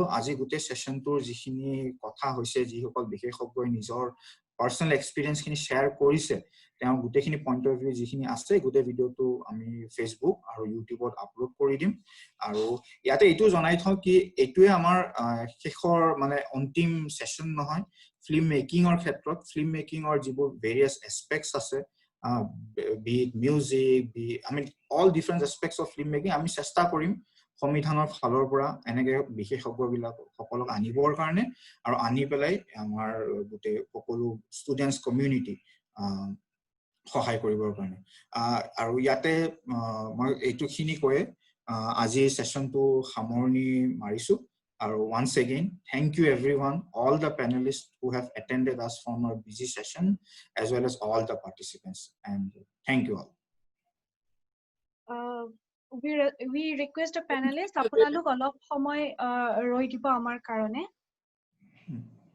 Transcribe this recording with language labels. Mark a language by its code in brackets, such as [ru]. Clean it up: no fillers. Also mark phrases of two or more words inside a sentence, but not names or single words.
[as] আজি গোটেই সেশনটোৰ যিখিনি কথা হৈছে যিসকল বিশেষজ্ঞই নিজৰ [en] personal experience [as] খিনি শেয়াৰ কৰিছে তেওঁ গোটেইখিনি [en] point of view [as] যিখিনি আছে গোটেই ভিডিঅটো আমি ফেসবুক আৰু ইউটিউবত আপলোড কৰি দিম আৰু ইয়াতে এইটো জনাই থওঁ কি এইটোৱে আমাৰ শেষৰ মানে অন্তিম সেশন নহয় [en] film makingৰ [as] ক্ষেত্ৰত [en] film makingৰ [as] যিবোৰ [en] various aspects [as] আছে [en] be it music be I mean all different aspects of filmmaking [as] আমি চেষ্টা কৰিম সংবিধানৰ ফালৰ পৰা এনেকে বিশেষজ্ঞবিলাক সকলক আনিবৰ কাৰণে আৰু আনি পেলাই আমাৰ গোটেই সকলো [en] students community [as] সহায় কৰিবৰ কাৰণে আৰু ইয়াতে মই এইটোখিনি কৈ আজি সেশনটো সামৰণি মাৰিছো আৰু [en] once again thank you everyone all the panelists who have attended us from our busy session as well as all the participants and thank you all we request a panelist [as] আপোনালোক অলপ সময় ৰৈ দিব আমাৰ কাৰণে